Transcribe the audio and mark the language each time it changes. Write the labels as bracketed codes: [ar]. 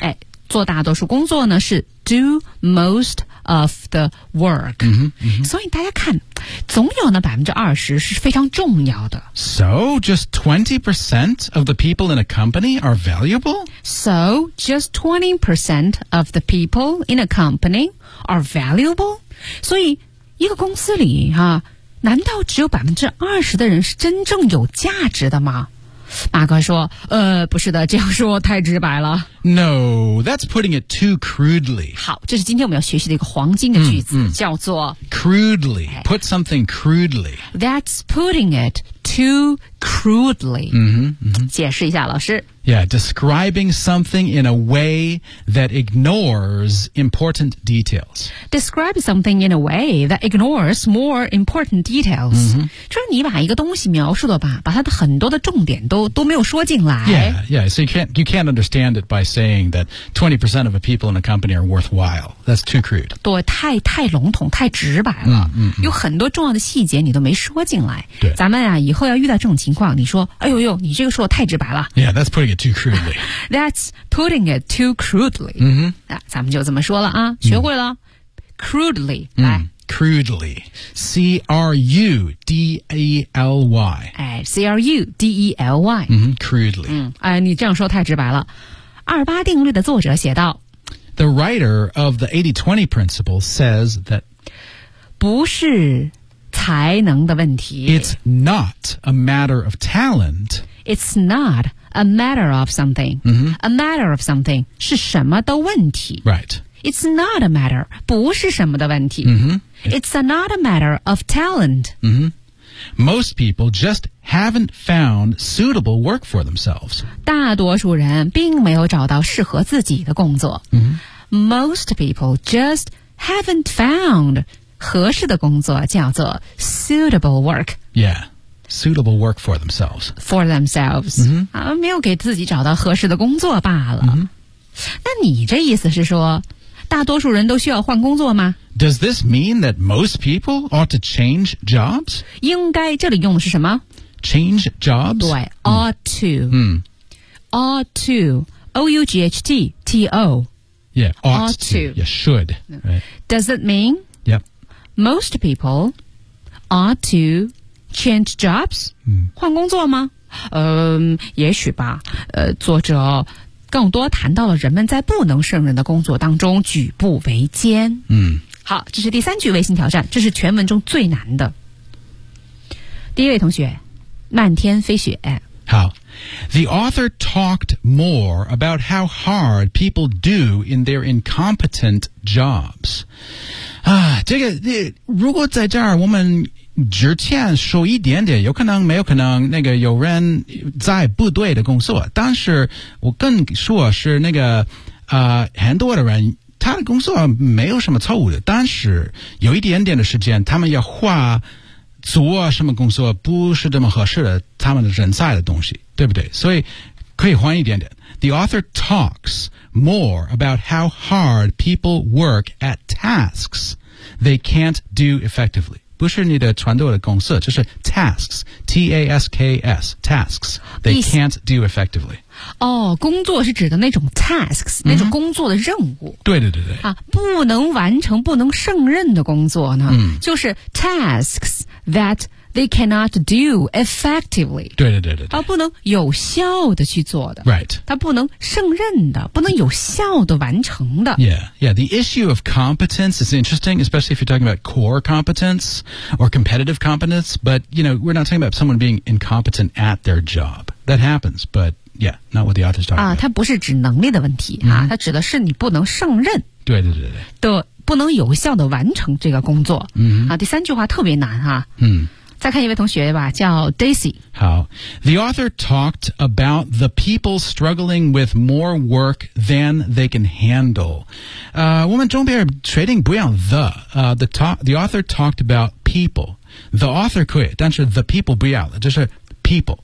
[zh] 哎，做大多数工作呢是 [en] do most of the work。 [zh] 所以大家看。总有那20%是非常重要的。 [en] So just 20% of the people in a company are valuable? So just 20% of the people in a company are valuable? [zh] 所以一个公司里哈、难道只有20%的人是真正有价值的吗？马哥说不是的，这样说太直白了。 [en] No, that's putting it too crudely. [zh] 好，这是今天我们要学习的一个黄金的句子、叫做 [en] crudely, put something crudely. That's putting it too crudely. [zh] 解释一下老师。 [en] Yeah, describing something in a way that ignores important details. Describe something in a way that ignores more important details. [zh] 就是你把一个东西描述的吧，把它的很多的重点都没有说进来。 [en] Yeah, yeah, so you can't understand it by saying that 20% of the people in a company are worthwhile. That's too crude. [zh] 对，太笼统，太直白了。有很多重要的细节你都没说进来。对。咱们啊，以后要遇到这种情况，你说，哎呦呦，你这个说的太直白了。 [en] Yeah, that's putting it too crudely. That's putting it too crudely. [zh] 咱们就这么说了啊，学会了。 Crudely, 来。 [en] Crudely, C-R-U-D-E-L-Y. 哎 ，C-R-U-D-E-L-Y. Crudely. [zh] 哎，你这样说太直白了。二八定律的作者写道 [en] The writer of the 80-20 principle says that [zh] 不是才能的问题。 [en] It's not a matter of talent. It's not a matter of something.、 Mm-hmm. A matter of something [zh] 是什么的问题。 [en] Right. It's not a matter, [zh] 不是什么的问题。 Mm-hmm. [en] It's not a matter of talent. Mm-hmm. Most people just haven't found suitable work for themselves. [zh] 大多数人并没有找到适合自己的工作。 Mm-hmm. [en] Most people just haven't found... [zh] 合适的工作叫做 suitable work. [en] Yeah, suitable work for themselves. For themselves.、 Mm-hmm. [zh] 啊、没有给自己找到合适的工作罢了。 Mm-hmm. 那你这意思是说大多数人都需要换工作吗？ [en] Does this mean that most people ought to change jobs? [zh] 应该这里用的是什么？ [en] Change jobs? [zh] 对 ,ought to.、 Mm. [en] Ought to. O-U-G-H-T-T-O. Yeah, ought to. Yeah, should.、Right. Does it mean... Most people ought to change jobs?、嗯、 [zh] 换工作吗、也许吧、作者更多谈到了人们在不能胜任的工作当中举步维艰、嗯、好，这是第三句微信挑战，这是全文中最难的。第一位同学，漫天飞雪。 [en] 好， The author talked more about how hard people do in their incompetent jobs. [zh] 啊，这个如果在这儿我们之前说一点点，有可能没有可能那个有人在不对的工作，但是我跟说是那个很多的人他的工作没有什么错误的，但是有一点点的时间他们要画做什么工作不是这么合适的他们人在的东西，对不对？所以可以换一点点。 [en] The author talks more about how hard people work at tasks they can't do effectively. [zh] 不是你的传统的公司，就是 tasks, T-A-S-K-S, [en] tasks they can't do effectively. [zh] 哦，工作是指的那种 tasks,、嗯、那种工作的任务。对对对对。啊，不能完成、不能胜任的工作呢、嗯、就是 [en] tasks that they cannot do effectively. [zh] 对对对对。啊，不能有效的去做的。 [en] Right. [zh] 他不能胜任的，不能有效的完成的。 [en] Yeah, yeah. The issue of competence is interesting, especially if you're talking about core competence or competitive competence. But, you know, we're not talking about someone being incompetent at their job. That happens, but yeah, not what the author's talking about. [zh] 啊，他不是指能力的问题、 mm-hmm. 啊，他指的是你不能胜任。对对对对。的不能有效的完成这个工作。嗯、mm-hmm. 啊，第三句话特别难哈、啊。嗯。再看一位同学吧，叫 Daisy。 [en] 好， The author talked about the people struggling with more work than they can handle. [zh] 我们中边确定不要 the、 [en] the author talked about people. [zh] The author 可以，但是 the people 不要了，就是 people.